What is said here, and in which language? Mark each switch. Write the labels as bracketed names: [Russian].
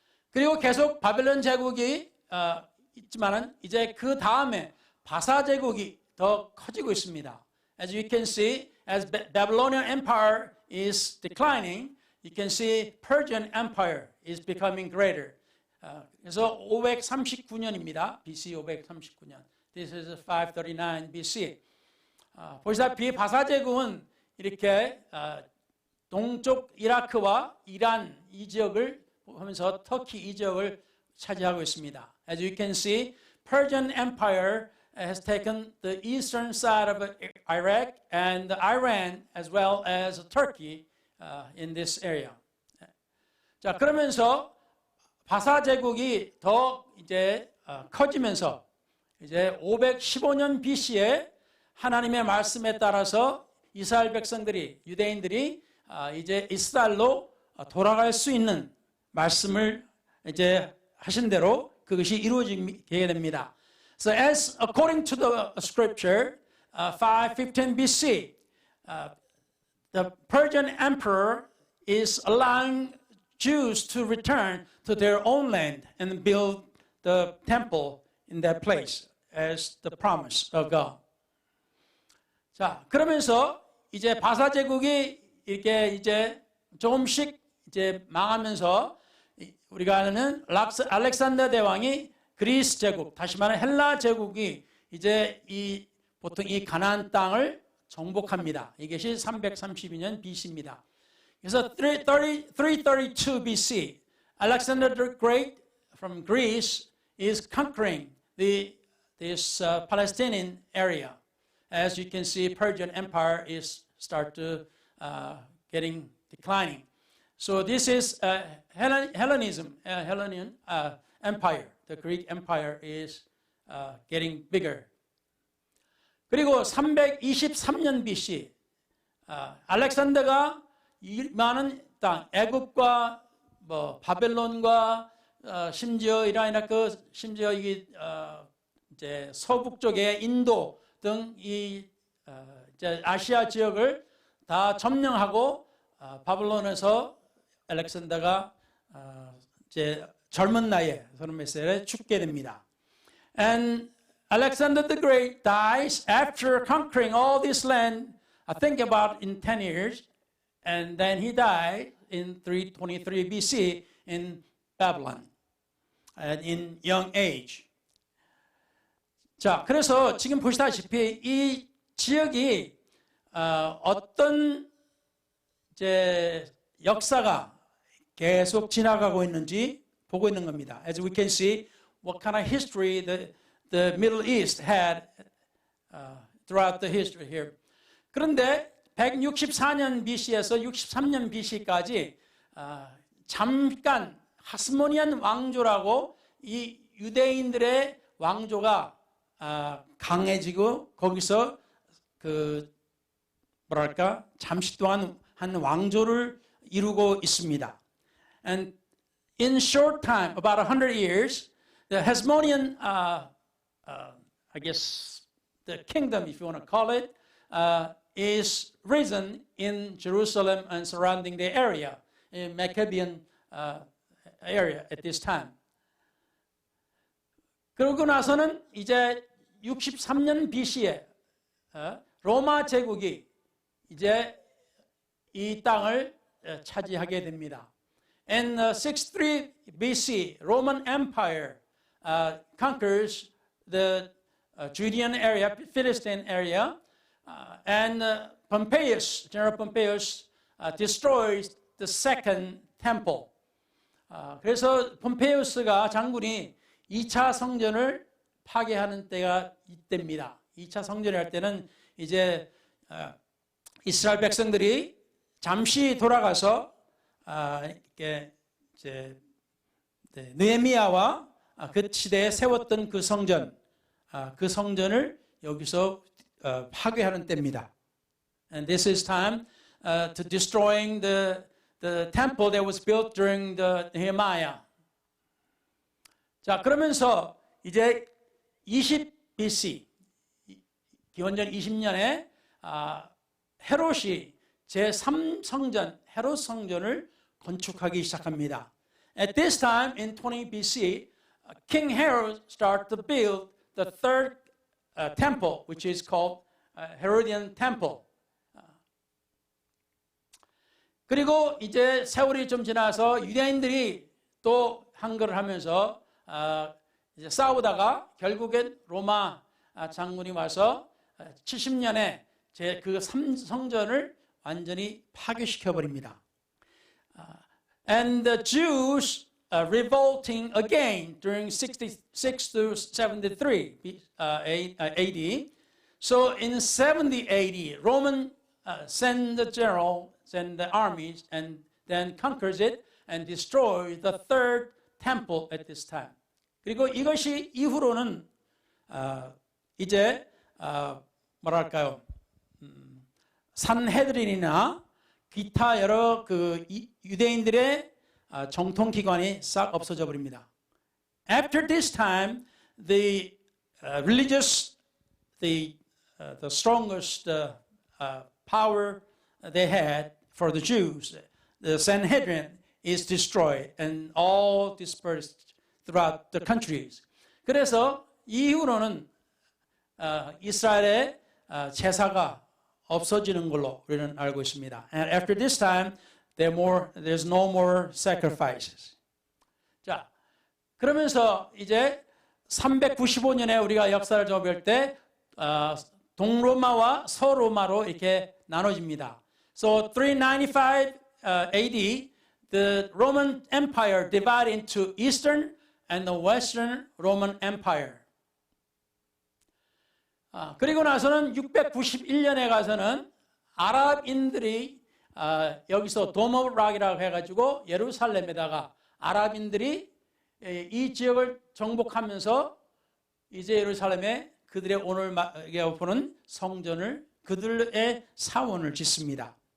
[Korean] 그리고 계속 바벨론 제국이 있지만은 이제 그 다음에 바사 제국이 더 커지고 있습니다. [English] As you can see, as Babylonian Empire is declining, you can see Persian Empire is becoming greater. [Korean] 그래서 539년입니다. BC 539년. [English] This is 539 BC. [Korean] 보시다시피 바사 제국은 이렇게 동쪽 이라크와 이란 이 지역을 하면서 터키 이 지역을 차지하고 있습니다. [English] As you can see, Persian Empire has taken the eastern side of Iraq and Iran as well as Turkey in this area. [Korean] 자, 그러면서 바사 제국이 더 이제 커지면서 이제 515년 BC에 하나님의 말씀에 따라서 이스라엘 백성들이 유대인들이 이제 이스라엘로 돌아갈 수 있는 말씀을 이제 하신 대로 그것이 이루어지게 됩니다. [English] So as according to the scripture, 515 BC, the Persian emperor is allowing Jews to return to their own land and build the temple in that place as the promise of God. [Korean] 자, 그러면서 이제 바사 제국이 이렇게 이제 조금씩 이제 망하면서 우리가 아는 알렉산더 대왕이 그리스 제국, 다시 말하면 헬라 제국이 이제 보통 이 가나안 땅을 정복합니다. 이것이 332년 BC입니다. [English] 그래서 332 BC, Alexander the Great from Greece is conquering this Palestinian area. As you can see, Persian Empire is start to getting declining. So this is Hellenism, Hellenian Empire. The Greek Empire is getting bigger. [Korean] 그리고 323년 BC, 알렉산더가 이 많은 땅, 애굽과 뭐 바벨론과 심지어 이라이나 심지어 이 이제 서북 쪽에 인도 등 이 이제 아시아 지역을 다 점령하고 바벨론에서 알렉산더가 이제 젊은 나이에 30몇 죽게 됩니다. [English] And Alexander the Great dies after conquering all this land, I think about in 10 years, and then he died in 323 BC in Babylon, and in young age. [Korean] 자, 그래서 지금 보시다시피 이 지역이 어떤 이제 역사가 계속 지나가고 있는지 보고 있는 겁니다. [English] As we can see, what kind of history the Middle East had throughout the history here. [Korean] 그런데 164년 BC에서 63년 BC까지 잠깐 하스모니안 왕조라고 이 유대인들의 왕조가 강해지고 거기서 그 뭐랄까 잠시 동안 한 왕조를 이루고 있습니다. [English] And in short time, about 100 years, the Hasmonean, I guess, the kingdom, if you want to call it, is risen in Jerusalem and surrounding the area, in Maccabean area at this time. [Korean] 그러고 나서는 이제 63년 BC에 로마 제국이 이제 이 땅을 차지하게 됩니다. [English] In 63 BC, Roman Empire conquers the Judean area, Philistine area, and Pompeius, General Pompeius, destroys the second temple. [Korean] 그래서 폼페이우스가 장군이 2차 성전을 파괴하는 때가 이때입니다. 2차 성전을 할 때는 이제 이스라엘 백성들이 잠시 돌아가서 이렇게 이제 느헤미야와 그 시대에 세웠던 그 성전, 그 성전을 여기서 파괴하는 때입니다. [English] And this is time to destroying the temple that was built during the Nehemiah. [Korean] 자, 그러면서 이제 20 BC, 기원전 20년에 헤롯이 제3성전, 헤롯 성전을 건축하기 시작합니다. [English] At this time, in 20 BC, King Herod started to build the third temple, which is called Herodian Temple. [Korean] 그리고 이제 세월이 좀 지나서 유대인들이 또 한글을 하면서 이제 싸우다가 결국엔 로마 장군이 와서 70년에 그 성전을 완전히 파괴시켜 버립니다. [English] And the Jews revolting again during 66 to 73 AD. So in 70 AD, Roman send the general, send the armies, and then conquers it and destroys the third temple at this time. [Korean] 그리고 이것이 이후로는 이제 뭐랄까요? 산헤드린이나 기타 여러 그 유대인들의 정통 기관이 싹 없어져 버립니다. [English] After this time, the religious, the strongest power they had for the Jews, the Sanhedrin, is destroyed and all dispersed throughout the countries. [Korean] 그래서 이후로는 이스라엘의 제사가 없어지는 걸로 우리는 알고 있습니다. [English] And after this time, there's no more sacrifices. [Korean] 자, 그러면서 이제 395년에 우리가 역사를 좀 볼 때 동로마와 서로마로 이렇게 나눠집니다. [English] So 395 AD, the Roman Empire divided into Eastern and the Western Roman Empire. [Korean] 그리고 나서는 691년에 가서는 아랍인들이 여기서 Dome of Rock이라고 해가지고 예루살렘에다가 아랍인들이 이 지역을 정복하면서 이제 예루살렘에 그들의 오늘 보는 성전을 그들의 사원을 짓습니다.